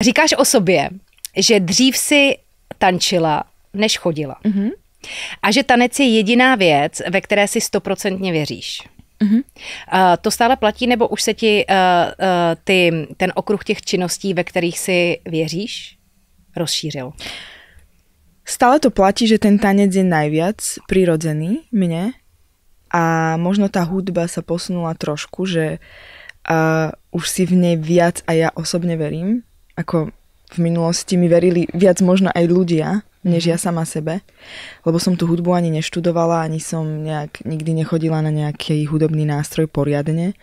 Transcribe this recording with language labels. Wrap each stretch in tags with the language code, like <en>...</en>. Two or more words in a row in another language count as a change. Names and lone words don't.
<cs>Říkáš o sobě, že dřív si tančila, než chodila. A že tanec je jediná věc, ve které si 100% věříš. To stále platí, nebo už se ti ten okruh těch činností, ve kterých si věříš, rozšířil?</cs> <sk>Stále to platí, že ten tanec je najviac prirodzený mne a možno tá hudba sa posunula trošku, že už si v nej viac a ja osobne verím, ako v minulosti mi verili viac možno aj ľudia, než ja sama sebe, lebo som tú hudbu ani neštudovala, ani som nikdy nechodila na nejaký hudobný nástroj poriadne.</sk>